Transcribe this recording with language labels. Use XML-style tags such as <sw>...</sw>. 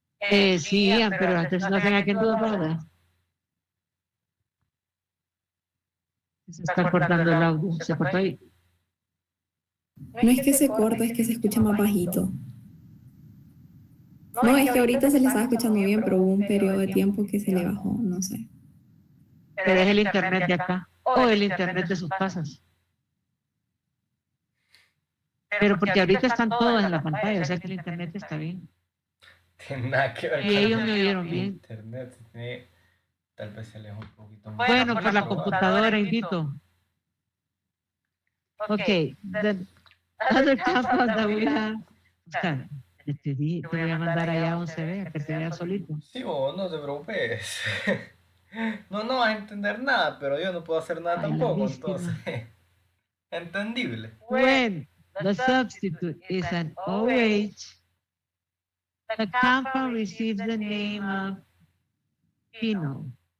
<es>Sí, pero</es> <en>there's nothing I can do about that.</en> <es>Se está cortando el audio, se cortó ahí. No es que se corta, es que se escucha más bajito. No, es que ahorita se le estaba escuchando bien, pero hubo un periodo de tiempo que se le bajó, no sé. Pero es el internet de acá, o el internet de sus casas. Pero porque ahorita están todos en la pantalla, o sea que el internet está bien. Tiene nada que ver Y ellos me oyeron bien. Internet. Tal vez se aleja un poquito más. Bueno, por la computadora, invito.</es> <en>Okay, the other compound that we have,</en> <es>Te dije, te voy a mandar allá a un CV a que se vea solito. Sí, vos, no te preocupes. No, no vas a entender nada, pero yo no puedo hacer nada Ay, la tampoco, entonces. víctima. Entendible.</es> <en>When the substitute is an OH, the compound receives the name of phenol.</en>